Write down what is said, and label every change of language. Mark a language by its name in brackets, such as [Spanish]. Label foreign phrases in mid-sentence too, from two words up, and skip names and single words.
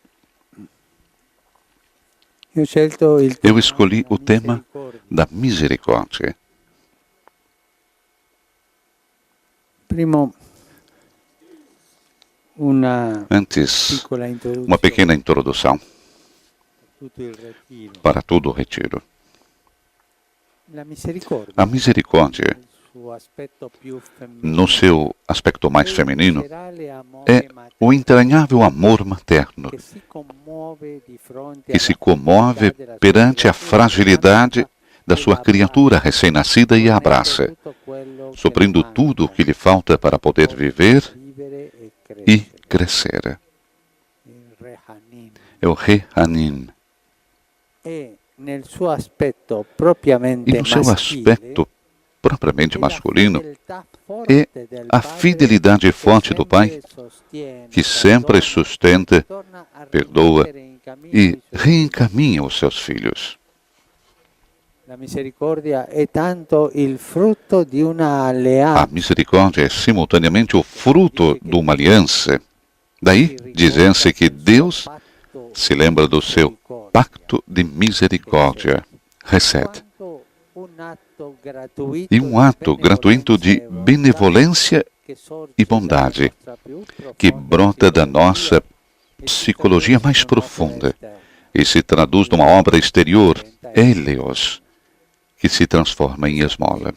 [Portuguese] Eu escolhi o tema da misericórdia. [Italian] una [Portuguese] Antes, [Italian] piccola [Portuguese] uma [Italian] introduzione [Portuguese] pequena introdução [Italian] a tutto il ritiro. [Portuguese] para todo o retiro. [Italian] La misericordia, [Portuguese] A misericórdia, [Italian] nel suo aspetto più femminile, [Portuguese] no seu aspecto mais [Italian] è il [Portuguese] feminino, [Italian] viscerale amore [Portuguese] é o [Italian] materno [Portuguese] entranhável amor materno, [Italian] che si commuove di fronte [Portuguese] que se [Italian] alla [Portuguese] comove [Italian] fragilità della sua [Portuguese] perante a [Italian] creatura, [Portuguese] fragilidade da [Italian] e [Portuguese] sua [Italian] la [Portuguese] criatura [Italian] abbraccia, [Portuguese] recém-nascida e a [Italian] fornendo [Portuguese] abraça, [Italian] tutto quello che [Portuguese] suprindo [Italian] le [Portuguese] tudo o [Italian] manca [Portuguese] que lhe falta para poder [Italian] per [Portuguese] viver [Italian] vivere e [Portuguese] e [Italian] crescere. [Portuguese] crescer. [Italian] Il Rehanim. [Portuguese] É o Rehanim. [Italian] E nel suo aspetto [Portuguese] E [Italian] propriamente [Portuguese] no seu [Italian] maschile, aspetto propriamente è la [Portuguese] masculino, [Italian] fedeltà [Portuguese] é [Italian] forte del [Portuguese] a [Italian] padre [Portuguese] fidelidade [Italian] che [Portuguese] forte do Pai, [Italian] sempre sostiene, [Portuguese] que sempre [Italian] perdona, [Portuguese] sustenta, [Italian] torna a [Portuguese] perdoa [Italian] rimettere in cammino [Portuguese] e [Italian] i suoi figli. [Portuguese] reencaminha os seus filhos. [Italian] La misericordia è tanto il frutto di una [Portuguese] A [Italian] alleanza [Portuguese] misericórdia é simultaneamente o fruto de uma aliança. Daí, dizem-se que Deus se lembra do seu pacto de misericórdia, Hesed, e um ato gratuito de benevolência e bondade que brota da nossa psicologia mais profunda e se traduz numa obra exterior, Helios, que se transforma em esmola.